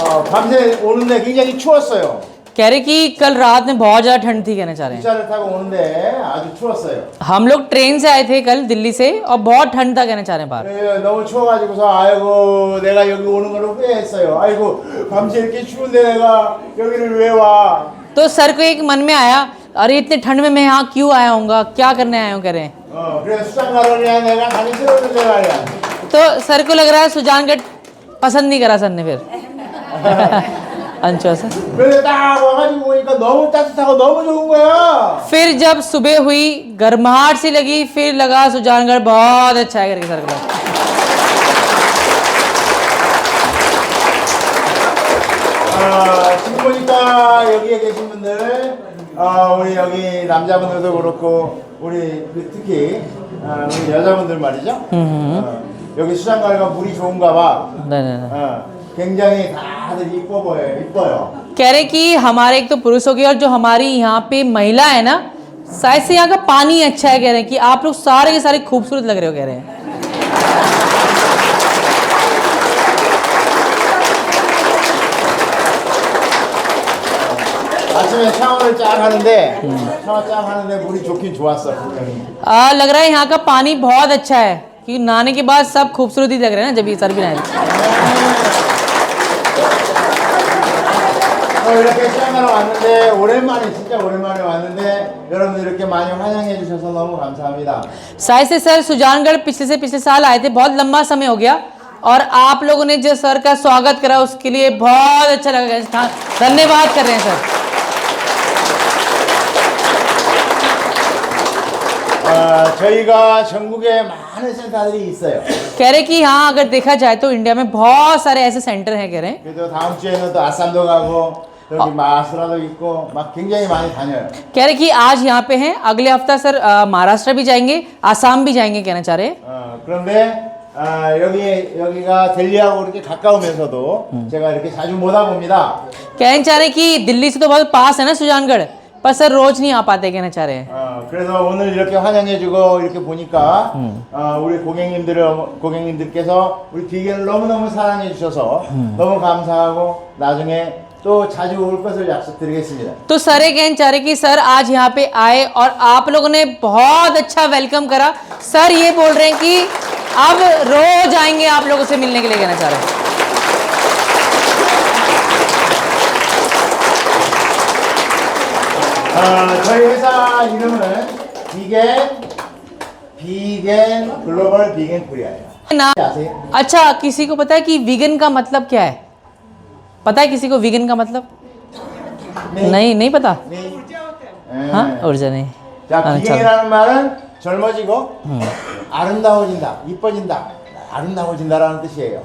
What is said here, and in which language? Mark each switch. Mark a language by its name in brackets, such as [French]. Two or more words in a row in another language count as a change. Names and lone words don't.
[Korean] 밤새 오는데 굉장히 추웠어요. [Hindi] कह रहे कि कल रात में बहुत ज़्यादा ठंड थी, कहना चाह रहे हैं। [Korean] 기차를 타고 오는데 아주 추웠어요. [Hindi] हम लोग ट्रेन से आए थे कल दिल्ली से और बहुत ठंड था, कहना चाह रहे हैं बाहर। [Korean] 예, 너무 추워가지고서 아이고 내가 여기 오는 걸 후회했어요. 아이고 밤새 이렇게 추운데 내가 여기를 왜 와? [Hindi] तो सर को एक मन में आया, अरे इतने ठंड में मैं यहाँ क्यों आया हूँगा, क्या करने आया हूँ, कह रहे हैं। [Korean] 그래서 수장가로냐 내가 가기 싫었는데 말이야. [Hindi] तो सर को लग रहा है सुजानगढ़ पसंद नहीं करा सर ने फिर। अच्छा सर। [Korean] 그래서 딱 와가지고 보니까 너무 따뜻하고 너무 좋은 거야. [Hindi] फिर जब सुबह हुई गर्माहट सी लगी, फिर लगा सुजानगढ़ बहुत अच्छा है करके सर को लगा। [Korean] 지금 보니까 여기에 계신 분들, 우리 여기 남자분들도 그렇고 우리 특히 우리 여자분들 말이죠. 여기 수장가가 물이 좋은가 봐. [Hindi] नहीं। [Korean] 굉장히 다들 이뻐 보여요. 이뻐요. [Hindi] कह रहे कि हमारे एक तो पुरुषों की और जो हमारी यहाँ पे महिला है ना, शायद से यहाँ का पानी अच्छा है, कह रहे हैं कि आप लोग सारे के सारे खूबसूरत लग रहे हो, कह रहे हैं। [Korean] 아침에 샤워를 쫙 하는데 샤워 쫙 하는데 물이 좋긴 좋았어. 분명히. [Hindi] लग रहा है यहाँ का पानी बहुत अच्छा है, कि नहाने के बाद सब खूबसूरत ही लग रहे हैं ना, जब ये सर भी नहाए। [Korean] 이렇게 수장가로 왔는데 오랜만에 진짜 오랜만에 왔는데 여러분들 이렇게 많이 환영해 주셔서 너무 감사합니다. [Hindi] शायद से सर सुजानगढ़ पिछले साल आए थे, बहुत लंबा समय हो गया, और आप लोगों ने जो सर का स्वागत करा उसके लिए बहुत अच्छा लगा, धन्यवाद कर रहे हैं सर। [Korean] 저희가 전국에 많은 센터들이 있어요. [Hindi] कह रहे कि हाँ अगर देखा जाए तो इंडिया में बहुत सारे ऐसे सेंटर हैं, कह रहे हैं। [Korean] 그래도 다음 주에는 또 아산도 가고 여기 마하스라도 있고 막 굉장히 많이 다녀요. [Hindi] कह रहे कि आज यहाँ पे हैं, अगले हफ्ता सर महाराष्ट्र भी जाएंगे, आसाम भी जाएंगे, कहना चाह रहे हैं। [Korean] 그런데 여기가 델리하고 이렇게 가까우면서도 제가 이렇게 자주 못 와봅니다. [Hindi] कहना चाह रहे हैं कि दिल्ली से तो बहुत पास है ना सुजानगढ़, पर सर रोज नहीं आ पाते, कहना चाह रहे हैं। [Korean] 그래서 오늘 이렇게 환영해주고 이렇게 보니까 우리 고객님들께서 우리 비견을 너무너무 사랑해 주셔서 너무 감사하고 나중에 또 자주 올 것을 약속드리겠습니다. [Hindi] तो सर ये कहना चाह रहे कि सर आज यहाँ पे आए और आप लोगों ने बहुत अच्छा वेलकम करा। सर ये बोल रहे हैं कि अब रोज आएंगे आप लोगों से मिलने के लिए, कहना चाह रहे हैं। [Korean] 저희 회사 이름은 비겐 글로벌 비겐 코리아예요. [Hindi] ना [Korean] 아세요? [Hindi] अच्छा, किसी को पता है कि वीगन का मतलब क्या है? पता है किसी को वीगन का मतलब? नहीं पता। हाँ ऊर्जा नहीं। [Korean] 자, 비겐이라는 말은 젊어지고 아름다워진다, 이뻐진다, 아름다워진다라는 뜻이에요.